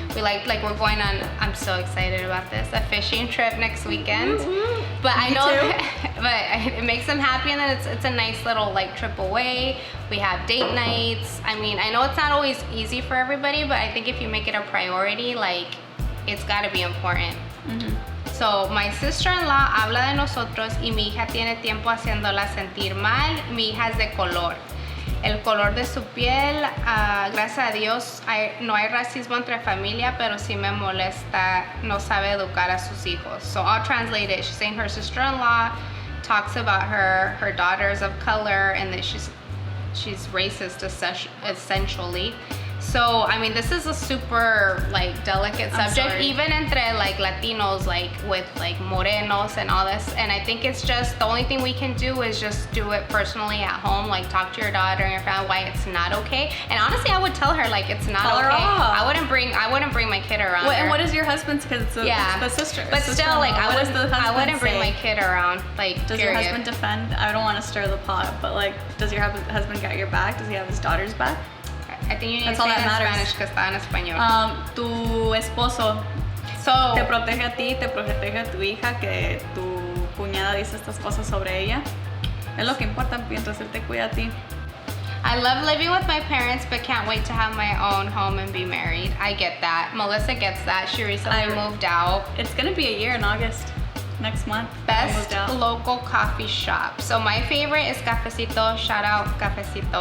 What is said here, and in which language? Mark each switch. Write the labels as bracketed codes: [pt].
[en] We like we're going on, I'm so excited about this, a fishing trip next weekend. But I know, but it makes them happy, and then it's a nice little like trip away. We have date nights. I mean, I know it's not always easy for everybody, but I think if you make it a priority, like, it's gotta be important. So, my sister-in-law [es] habla de nosotros y mi hija tiene tiempo haciéndola sentir mal. Mi hija es de color. El color de su piel, gracias a Dios, no hay racismo entre familia, pero sí me molesta, no sabe educar a sus hijos. [en] So, I'll translate it. She's saying her sister-in-law talks about her daughters of color, and that she's racist essentially. So, I mean, this is a super, like, delicate subject, even entre, like, Latinos, like, with, like, morenos and all this. And I think it's just, the only thing we can do is just do it personally at home, like, talk to your daughter and your family why it's not okay. And honestly, I would tell her, like, it's not okay. I wouldn't bring my kid around her. And what is your husband's? Because it's the sister. But still, like, I wouldn't bring my kid around, like, Does your husband defend? I don't want to stir the pot, but, like, does your husband got your back? Does he have his daughter's back? I think you need to say it in Spanish because [es] está en español. Tu esposo te protege a ti, te protege a tu hija, que tu cuñada dice estas cosas sobre ella. Es lo que importa, mientras él te cuida a ti. [en] I love living with my parents, but can't wait to have my own home and be married. I get that. Melissa gets that. She recently moved out. It's gonna be a year in August. Next month. Best local coffee shop. So my favorite is Cafecito. Shout out Cafecito.